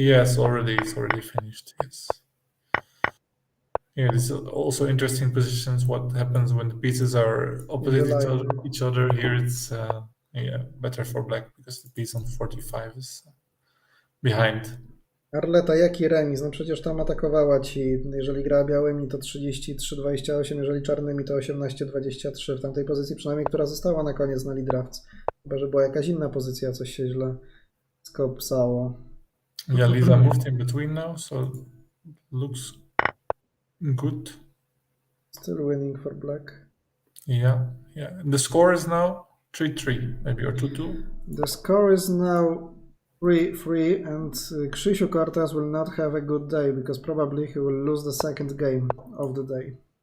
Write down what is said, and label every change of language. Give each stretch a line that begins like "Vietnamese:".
English: Yes, it's already finished. Yes. Yeah, this is also interesting positions. What happens when the pieces are opposite each other? Here it's better for black because the piece on 45 is behind.
Polish: Arleta, jaki remis? No przecież tam atakowała ci, jeżeli grała białymi to 33-28, jeżeli czarnymi to 18-23 w tamtej pozycji, przynajmniej która została na koniec na draughts. Chyba, że była jakaś inna pozycja, coś się źle skopsało.
English: Yeah, Lisa moved in between now, so looks good. Still winning for black. Yeah. The score is now 3-3, maybe, or 2-2. The score is now 3-3, and Krzysiu Cortez will not have a good day because probably he will lose the second game of the day.